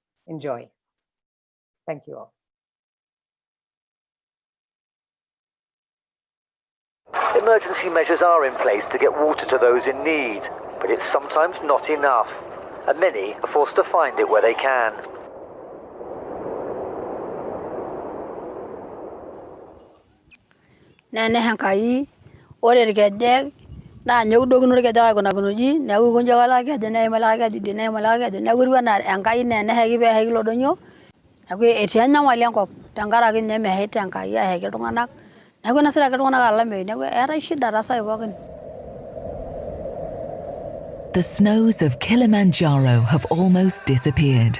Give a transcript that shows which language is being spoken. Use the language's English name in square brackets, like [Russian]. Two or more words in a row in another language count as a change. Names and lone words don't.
[English] Enjoy. Thank you all. Emergency measures are in place to get water to those in need, but it's sometimes not enough, and many are forced to find it where they can. [Masai] Nene hankai, ore gedeg, na nyau dogu no ke jaga kona kuno ji na ku kunja kala ke jene mala ke di ne mala ke na ku na enkai ne ne hegi be hegi lodonyo na ku etianya wali enkop tenkaraki ne me hete enkai ya hegi iltung'anak na ku nasira ke iltung'anak alameyu na ku era shida tasai pookin. [English] The snows of Kilimanjaro have almost disappeared.